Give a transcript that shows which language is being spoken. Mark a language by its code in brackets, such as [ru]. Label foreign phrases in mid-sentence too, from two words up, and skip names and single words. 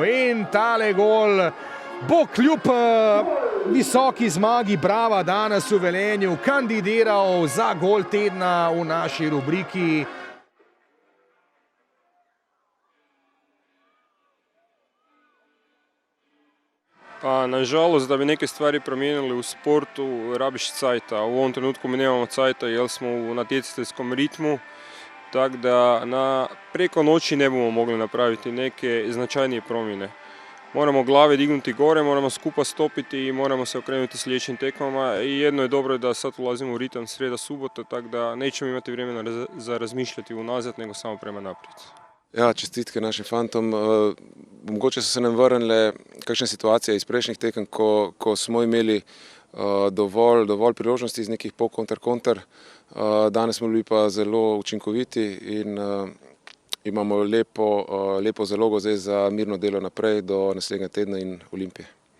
[sl] In tale gol bo kljub visoki zmagi Brava danes v Velenju kandidiral za gol tedna v naši rubriki. [hr] Pa nažalost, da bi neke stvari promijenili u sportu, rabiš cajta. U ovom trenutku mi nemamo cajta jer smo u natjecateljskom ritmu, tako da preko noći [sl] ne bomo mogli [hr] napraviti neke značajnije promjene. Moramo glave dignuti gore, moramo skupa stopiti i moramo se okrenuti sljedećim tekmama. I jedno je dobro da sad ulazimo u ritam srijeda subota, tako da nećemo imati vremena za razmišljati unazad, nego samo prema naprijed. [sl] Ja, čestitke našim fantom. Mogoče so se nam vrnile kakšne situacije iz prejšnjih tekem, ko smo imeli dovolj priložnosti iz nekih pol konter. Danes smo bili pa zelo učinkoviti in imamo lepo zalogo zdaj za mirno delo naprej do naslednjega tedna in Olimpije.